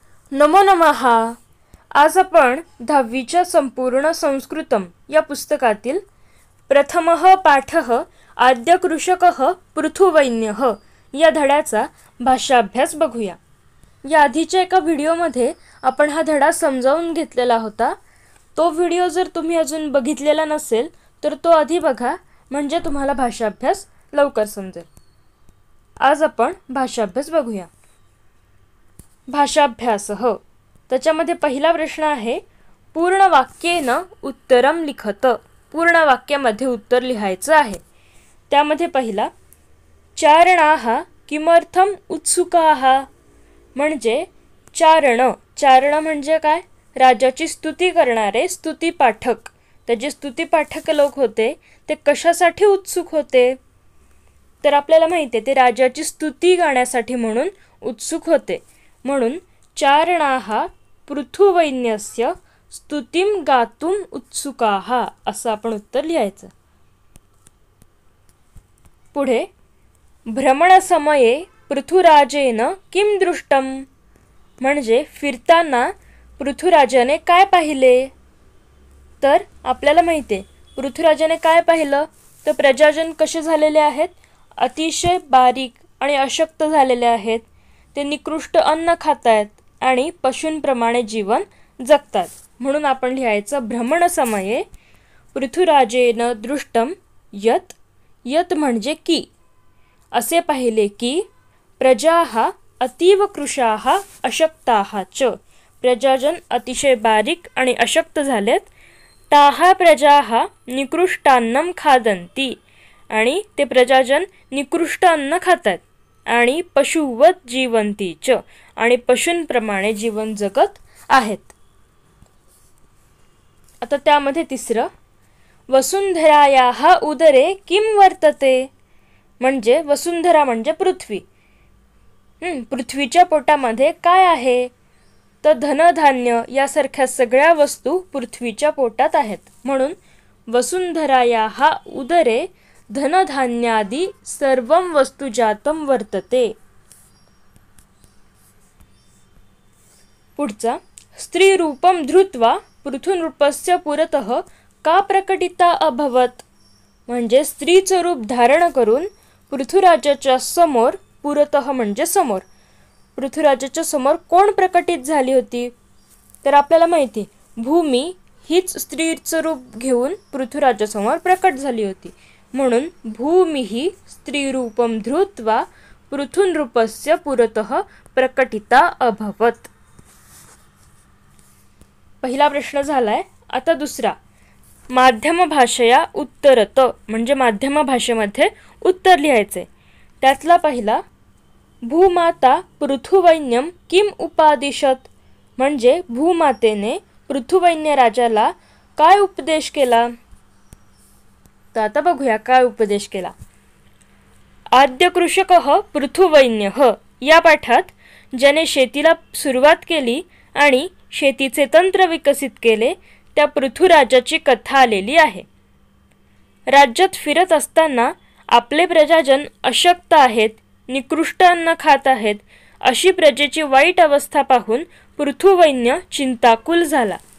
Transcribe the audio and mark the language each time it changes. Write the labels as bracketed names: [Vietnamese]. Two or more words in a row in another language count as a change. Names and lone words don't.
[Sanskrit] नमो नमः. [Marathi] आज आपण 10वीच्या संपूर्ण संस्कृतम या पुस्तकातील प्रथमः पाठः आद्य कृषकः पृथुवैन्यः या धड्याचा भाषाभ्यास बघूया. या आधीच्या एका व्हिडिओमध्ये आपण हा धडा समजावून घेतलेला होता. तो व्हिडिओ जर तुम्ही अजून बघितलेला नसेल तर तो आधी बघा, म्हणजे तुम्हाला भाषाभ्यास लवकर समजेल. आज आपण भाषाभ्यास बघूया. भाषाभ्यासः. त्याच्यामध्ये पहिला प्रश्न आहे, [Sanskrit] पूर्ण वाक्येन उत्तरम लिखत. [Marathi] पूर्ण वाक्यामध्ये उत्तर लिहायचं आहे. त्यामध्ये पहिला, [Sanskrit] चारणाः किमर्थम उत्सुकाः. [Marathi] म्हणजे चारण म्हणजे काय? राजाची स्तुती करणारे स्तुतीपाठक. ते जे स्तुतीपाठक लोक होते ते कशासाठी उत्सुक होते? तर आपल्याला माहिती आहे ते राजाची स्तुती गाण्यासाठी म्हणून उत्सुक होते. म्हणून [Sanskrit] चारणाः पृथुवैन्यस्य स्तुतिं गातुम उत्सुकाः [Marathi] असं आपण उत्तर लिहायचं. पुढे, [Sanskrit] भ्रमणसमये पृथुराजेन किं दृष्टम. [Marathi] म्हणजे फिरताना पृथुराजाने काय पाहिले? तर आपल्याला माहिती आहे पृथुराजाने काय पाहिलं, तर प्रजाजन कसे झालेले आहेत? अतिशय बारीक आणि अशक्त झालेले आहेत. ते निकृष्ट अन्न खात आहेत आणि पशूंप्रमाणे जीवन जगतात. म्हणून आपण लिहायचं, [Sanskrit] भ्रमणसमये पृथुराजेन दृष्टम यत [Marathi] म्हणजे की. असे पाहिले की [Sanskrit] प्रजाः अतीव कृशाः अशक्ताः च. [Marathi] प्रजाजन अतिशय बारीक आणि अशक्त झालेत. [Sanskrit] ताः प्रजाः निकृष्टान्नं खादन्ति. [Marathi] आणि ते प्रजाजन निकृष्ट अन्न खातात. [Sanskrit] आणि पशुवत जीवन्ति च. [Marathi] आणि पशूंप्रमाणे जीवन जगत आहेत. आता त्यामध्ये तिसरं, [Sanskrit] वसुंधरायाः उदरे किं वर्तते. [Marathi] म्हणजे वसुंधरा म्हणजे पृथ्वी. पृथ्वीच्या पोटामध्ये काय आहे? तर धनधान्य यासारख्या सगळ्या वस्तू पृथ्वीच्या पोटात आहेत. [Sanskrit] म्हणून वसुंधरायाः उदरे धनधान्यादि सर्वं वस्तुजातं वर्तते. पुढचा, स्त्रीरूपं धृत्वा पृथुनृपस्य पुरतः का प्रकटिता अभवत. [Marathi] म्हणजे स्त्रीचं रूप धारण करून पृथुराजाच्या समोर, पुरतः म्हणजे समोर, पृथुराजाच्या समोर कोण प्रकटित झाली होती? तर आपल्याला माहिती भूमी हीच स्त्रीचं रूप घेऊन पृथुराजासमोर प्रकट झाली होती. [Sanskrit] म्हणून भूमी ही स्त्रीरूपम धृत्वा पृथुनृपस्य पुरतः प्रकटिता अभवत. [Marathi] पहिला प्रश्न झालाय. आता दुसरा, [Sanskrit] माध्यम भाषया उत्तरत. [Marathi] म्हणजे माध्यम भाषेमध्ये उत्तर लिहायचे. त्यातला पहिला, [Sanskrit] भूमाता पृथुवैन्यम किम उपादिशत. [Marathi] म्हणजे भूमातेने पृथुवैन्य राजाला काय उपदेश केला? तर आता बघूया काय उपदेश केला. आद्य कृषकः पृथुवैन्यः या पाठात ज्याने शेतीला सुरुवात केली आणि शेतीचे तंत्र विकसित केले त्या पृथुराजाची कथा आलेली आहे. राज्यात फिरत असताना आपले प्रजाजन अशक्त आहेत, निकृष्ट अन्न खात आहेत, अशी प्रजेची वाईट अवस्था पाहून पृथुवैन्य चिंताकुल झाला.